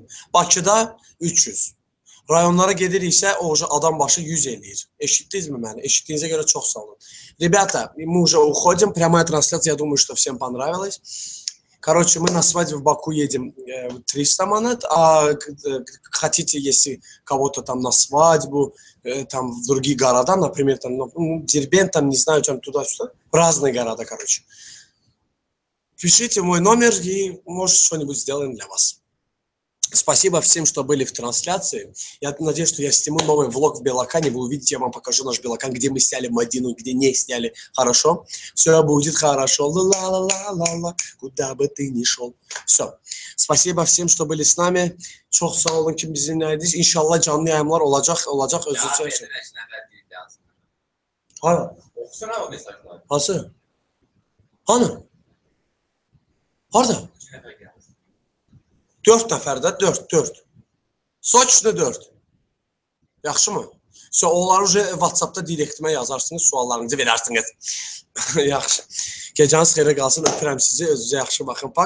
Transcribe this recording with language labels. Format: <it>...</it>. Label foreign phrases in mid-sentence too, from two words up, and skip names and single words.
<az>Bakıda 300. Rayonlara gediriksə, o adam başı 100 eləyir. Eşitdinizmi məni? Eşitdiyinizə görə çox sağ olun.</az> <ru>Ребята, мы уже уходим. Прямая трансляция, я думаю, что всем понравилось. Короче, мы на свадьбу в Баку едем 300 монет, а хотите, если кого-то там на свадьбу, там в другие города, например, там, Дербент, там, не знаю, там туда-сюда, разные города, короче. Пишите мой номер и, может, что-нибудь сделаем для вас. Спасибо всем, что были в трансляции. Я надеюсь, что я сниму новый влог в Белокане. Вы увидите, я вам покажу наш Белокан, где мы сняли Мадину, где не сняли. Хорошо? Все будет хорошо. Ла-ла-ла-ла-ла, куда бы ты ни шел. Все. Спасибо всем, что были с nami.</ru> <tr>Çok sağ olun ki bizimleydiniz. İnşallah canlı yayımlar olacak. Özür dilerim. Hani? Okusana o mesajları. Nasıl? Hani?</tr> <az>Harada? 4 nəfərdə, 4. Soçlu 4. Yaxşı mı? Onları WhatsAppda direktimə yazarsınız, suallarınızı verərsiniz. Yaxşı. Gecəniz xeyrə qalsın, öpürəm sizi, özünüzə yaxşı baxın.</az>